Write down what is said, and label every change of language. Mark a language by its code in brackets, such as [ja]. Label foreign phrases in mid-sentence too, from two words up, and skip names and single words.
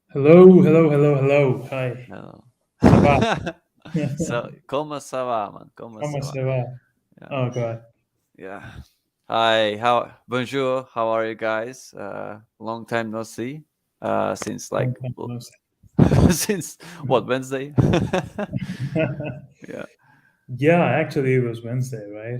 [en] Hello. Hi. Hello. [fr] Ça va? [en] So, como [fr] ça va, [en] man? Como [fr] Comment ça va? ça va? [en] Yeah. Oh God, Yeah. Hi, bonjour, how are you guys? Long time no see. Since long like, time no see. since what, Wednesday? Yeah, Yeah, actually, it was Wednesday, right?